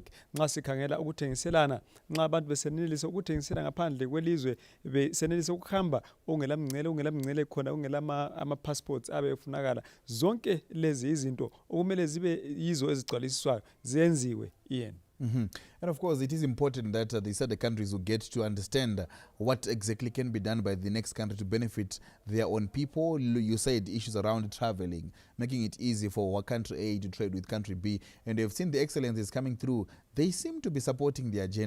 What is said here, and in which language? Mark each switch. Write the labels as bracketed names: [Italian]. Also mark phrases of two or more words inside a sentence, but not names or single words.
[North Ndebele] Nxa sikhangela ukuthengiselana, nxa abantu besenelisa ukuthengisela ngaphandle kwelizwe, besenelisa ukuhamba ungelamngcele khona, ungela ama-passports abe efunakala, zonke lezi izinto okumele zibe yizo ezigcwalisiswayo zenziwe yena. [English] And of course, it is important that the SADC countries will get to understand what exactly can be done by the next country to benefit their own people. You said issues around traveling, making it easy for country A to trade with country B. And they've seen the excellencies coming through. They seem to be supporting the agenda.